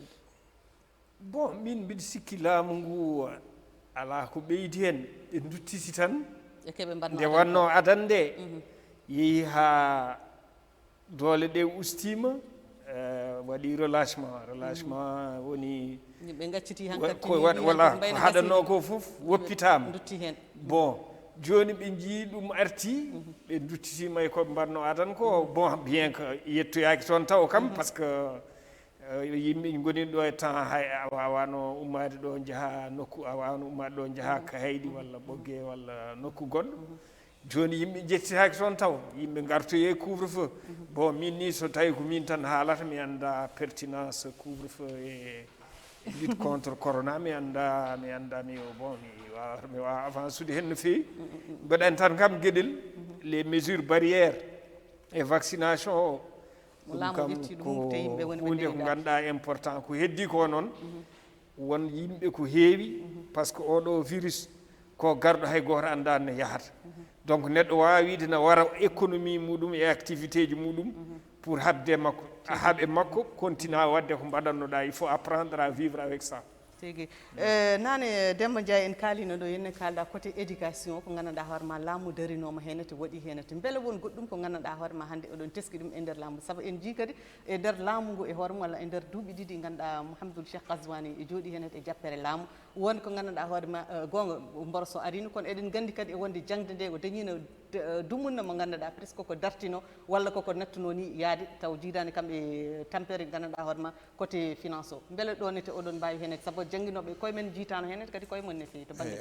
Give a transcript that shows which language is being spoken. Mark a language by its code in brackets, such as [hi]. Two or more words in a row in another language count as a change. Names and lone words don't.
[ff] bon min mbiɗa sikki laamu ngu ala ko ɓeydi hen ɓe duttiti tan nde wanno adan nde yeehi ha doole ɗe ustima waɗi relâchement woni yimɓe gacciti hankkadi voilà ko haɗanno ko fof woppitama dutti hen bon joni ɓe jii ɗum arti ɓe duttitima e koɓe mbanno adan ko bon [fr] bien que [ff] yettoyaki toon taw kam [fr] par ce que [ff] yimɓe goni ɗo e temps hay a wawano ummade ɗo jaaha nokku a wawano ummade ɗo jaaha Kaydi walla Ɓogge walla nokku goɗɗo joni yimɓe jettitaki toon taw yimɓe gartoye couvre-feu bon min ni so tawi ko min tan haalata mi anda pertinence couvre-feu e [fr] lutte contre corona [ff] mi anda mi bon mi wawa avance ude hen no fewi mbaɗani tan kam gueɗel [fr] les mesures barrières et vaccination [ff] o ɗum kam ko hunde ko ganduɗa important ko heddi ko noon won yimɓe ko heewi [fr] par ce que [ff] oɗo virus ko garɗo hay goto andani no yahata donc neɗɗo wawi wiide ne wara économie muɗum e activité ji muɗum pour habde makko haaɓe makko continue wadde ko mbaɗannoɗa [fr] il faut apprendre à vivre avec ça [ff] tigi nane Demba Ndiaye en kalino ɗo henne kalɗa côté éducation ko gandanɗa hoorema laamu darinoma hen te waɗi hen te beele won goɗɗum ko gandanɗa hoorema hande oɗon teski ɗum e nder laamu saabu en jii kadi e nder laamu ngu e hoorema walla e nder duuɓi ɗiɗi ganduɗa Mouhamadoul Cheikh Ghazouani e jooɗi hen e jappere laamu won ko gandanɗa hoorema gonga mboroso arino kono eɗen gandi kadi e wonde jangde nde o dañino dumunna mo ganduɗa presque ko dartino walla koko nattuno ni yaade taw jiidani kamɓe tampere gandanɗa hoorema [fr] côté finance [ff] o beele ɗon ete oɗon mbawi hen saabu jangguinoɓe koye men jiitano hen kadi koye mon ne fewi to banggue